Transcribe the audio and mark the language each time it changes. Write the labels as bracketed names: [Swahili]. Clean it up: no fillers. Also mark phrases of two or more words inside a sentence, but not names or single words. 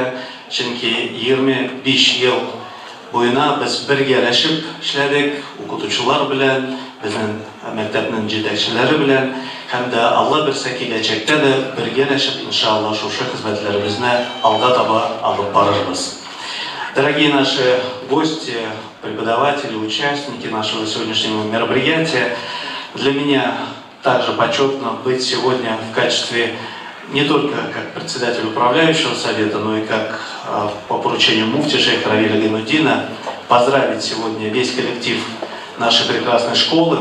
[Uzbek] Chunki 25 yil bo'yina biz birgalashib ishladik, o'qituvchilar bilan, bizning maktabning yetakchilari bilan hamda Alloh bersa kelajakda da birgalashib inshaalloh o'sha xizmatlarimizni olg'a to'g'ri olib boramiz. [Russian] Дорогие наши гости, преподаватели, участники нашего сегодняшнего мероприятия, для меня также почетно быть сегодня в качестве не только как председатель управляющего совета, но и как по поручению муфти Шейха Равиля Гайнуддина поздравить сегодня весь коллектив нашей прекрасной школы.